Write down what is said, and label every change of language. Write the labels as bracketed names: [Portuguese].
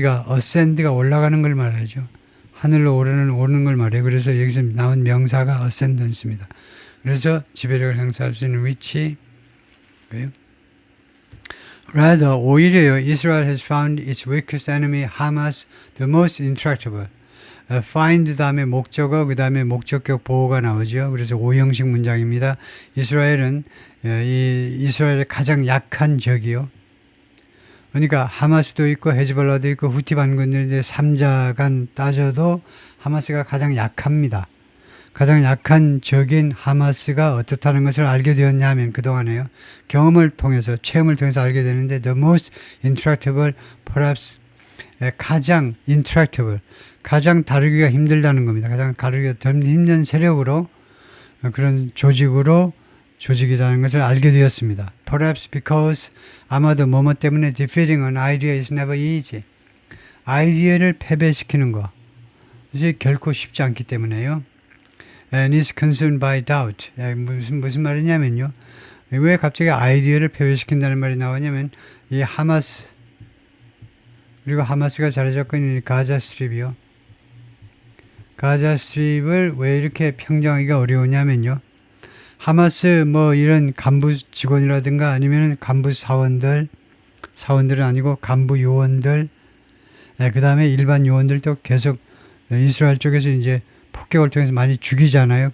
[Korean] ascend가 올라가는 걸 말하죠. 하늘로 오르는 걸 말해요. 그래서 여기서 나온 명사가 ascendance입니다. 그래서 지배력을 행사할 수 있는 위치. [English] Rather, [Korean] 오히려요, [English] Israel has found its weakest enemy, Hamas, the most intractable. [Korean] find 다음에 목적어, 그 다음에 목적격 보호가 나오죠. 그래서 오형식 문장입니다. 이스라엘은 이스라엘의 가장 약한 적이요. 그러니까 하마스도 있고 헤즈볼라도 있고 후티 반군들인데 3자간 따져도 하마스가 가장 약합니다. 가장 약한 적인 하마스가 어떻다는 것을 알게 되었냐 하면 그동안에요. 경험을 통해서, 체험을 통해서 알게 되는데 [English] the most intractable, perhaps [Korean] 가장 인트랙티블, 가장 다루기가 힘들다는 겁니다. 가장 다루기가 힘든 세력으로 그런 조직이라는 것을 알게 되었습니다. [English] Perhaps because [Korean] 아마도 뭐뭐 때문에 [English] defeating an idea is never easy. [Korean] 아이디어를 패배시키는 거 이제 결코 쉽지 않기 때문에요. [English] And is consumed by doubt. [Korean] 무슨 말이냐면요. 왜 갑자기 아이디어를 패배시킨다는 말이 나오냐면 이 하마스 그리고 하마스가 자리 잡고 있는 가자 스트립이요. 가자 스트립을 왜 이렇게 평정하기가 어려우냐면요. 하마스 뭐 이런 간부 직원이라든가 아니면 간부 사원들은 아니고 간부 요원들, 그 다음에 일반 요원들도 계속 이스라엘 쪽에서 이제 폭격을 통해서 많이 죽이잖아요.